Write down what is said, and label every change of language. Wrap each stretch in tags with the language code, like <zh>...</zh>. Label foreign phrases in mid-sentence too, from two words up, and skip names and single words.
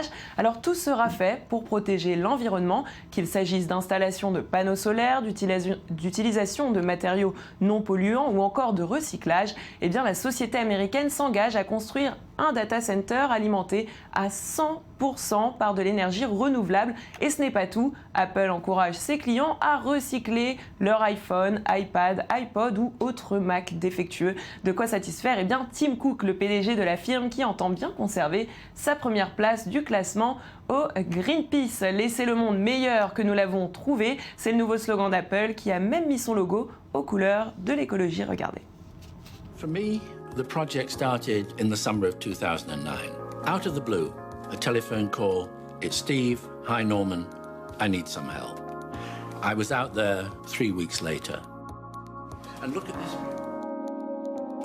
<fr>Alors tout sera fait pour protéger l'environnement, qu'il s'agisse d'installations de panneaux solaires, d'utilisation d'utilisation de matériaux non polluants ou encore de recyclage, eh bien la société américaine s'engage à construire un data center alimenté à 100% par de l'énergie renouvelable. Et ce n'est pas tout, Apple encourage ses clients à recycler leur iPhone, iPad, iPod ou autres Mac défectueux. De quoi satisfaire eh bien Tim Cook, le PDG de la firme, qui entend bien conserver sa première place du classement au Greenpeace. Laissez le monde meilleur que nous l'avons trouvé, c'est le nouveau slogan d'Apple qui a même mis son logo aux couleurs de l'écologie. Regardez.</fr> <en>For me, the project started in the summer of 2009. Out of the blue, a telephone call. It's Steve. Hi, Norman. I need some help. I was out there 3 weeks later. And look at this.</en>